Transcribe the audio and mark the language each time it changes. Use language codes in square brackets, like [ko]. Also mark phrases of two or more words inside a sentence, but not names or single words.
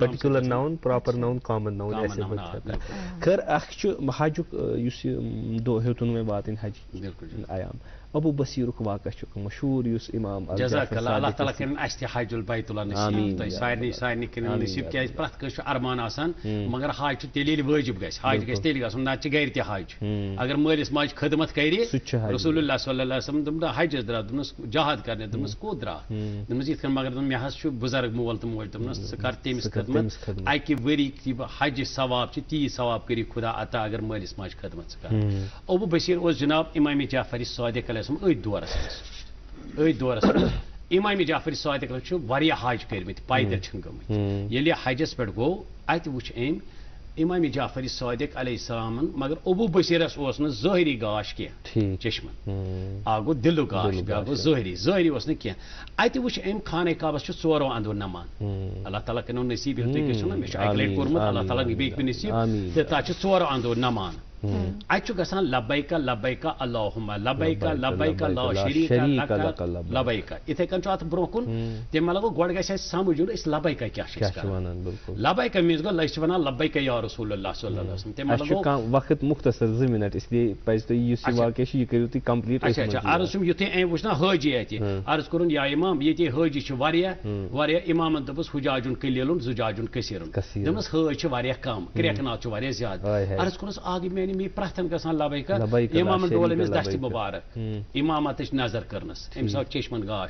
[en] particular noun proper noun common noun [ks] ایسے خٲر اکھ چھُ حجُک یُس یہِ دۄہ ہیوٚتُن وۄنۍ واتٕنۍ حج عیام ابو بصیرُک واقعہ چھُ مشہوٗر یُس امام [ar] جزاک اللہ اللہ تعالیٰ [ks] کٔرِنۍ اَسہِ تہِ [ar] حج البیت اللہ [ks] نصیٖب تۄہہِ سارنٕے کٔرِنۍ نصیٖب کیٛازِ پرٛٮ۪تھ کٲنٛسہِ چھُ ارمان آسان مگر حج چھُ تیٚلہِ ییٚلہِ وٲجِب گژھِ حج گژھِ تیٚلہِ گژھُن نتہٕ چھِ گرِ تہِ حج. اگر مٲلِس ماجہِ خدمت کرِ رسول اللہ [ar] صلی اللہ علیہ وسلم [ks] دوٚپُن حجس درٛاو دوٚپنس جہاد کرنہِ دوٚپنس کوٚت درٛاو دوٚپنس یِتھ کٔنۍ مگر دوٚپُن مےٚ حظ چھُ بُزرگ مول تہٕ موج دوٚپنس ژٕ کر تٔمِس خدمت اکہِ ؤری حجہِ ثواب چھِ تی ثواب کٔری خدا عطا اگر مٲلِس ماجہِ خدمت ژٕ کر. ابو بصیر اوس جناب امام جعفری صادق [ar] علیہ السلام [ks] أتھۍ دورس منٛز امام جعفری صادق چھُ واریاہ حج کٔرمٕتۍ پیدل چھِنہٕ گٔمٕتۍ. ییٚلہِ حجس پٮ۪ٹھ گوٚو اَتہِ وٕچھ أمۍ امام جعفری صادق [ar] علیہ السلامن [ks] مگر ابو بصیرس اوس نہٕ ظٲہری گاش کینٛہہ چشمن اکھ گوٚو دِلُک گاش بیٛاکھ گوٚو ظٲہری اوس نہٕ کینٛہہ. اَتہِ وٕچھ أمۍ خانہ کعبس چھُ 4 اندو نمان [ar] اللہ تعالیٰ [ks] کٔرِنو نصیٖب ییٚلہِ تُہۍ گٔژھِو نا مےٚ چھُ اکہِ لٹہِ کوٚرمُت [ar] اللہ تعالیٰ [ks] بیٚیہِ کہِ نصیٖب تہٕ تتھ چھِ 4 اندو نمان. اَتہِ چھُ گژھان [ar] لبیکا لبیکا اللہُمہ لبیکا لبیکا لا شریٖکا لک لبیکا. [ks] یِتھَے کٔنۍ چھُ اتھ برونٛہہ کُن تمہِ مطلب گوٚو گۄڈٕ گژھِ اَسہِ سمجھ یُن أسۍ لبیکا کیٛاہ چھِ أسۍ کران. لبیکا میٖنٕز گوٚو أسۍ چھِ ونان [ar] لبیکا یا رسول اللہ صلی اللہ علیہ وسلم. [ks] تمہِ مطلب وقت مختصر 2 منٹ اسلیے پزِ تۄہہِ یُس یہِ واقعہ چھُ یہِ کٔرِو تُہۍ کمپلیٖٹ. اچھا عرض چھُم یُتھُے أمۍ وٕچھ نا حٲجی اَتہِ عرض کوٚرُن یا امام ییٚتہِ حٲجی چھِ واریاہ امامن دوٚپُس [ar] حُجاجُن قلیٖلُن زُجاجُن کثیٖرُن [ks] دوٚپمَس حٲج چھِ واریاہ کم کرٛٮ۪کہٕ ناو چھُ واریاہ زیادٕ. عرض کوٚرُس آگے میانہِ مے پرٛٮ۪تھ گژھان لبیکا امامن ڈول أمِس دشتہِ مُبارک امامتٕچ نظر کٔرنَس أمِس آو چشمن گاش.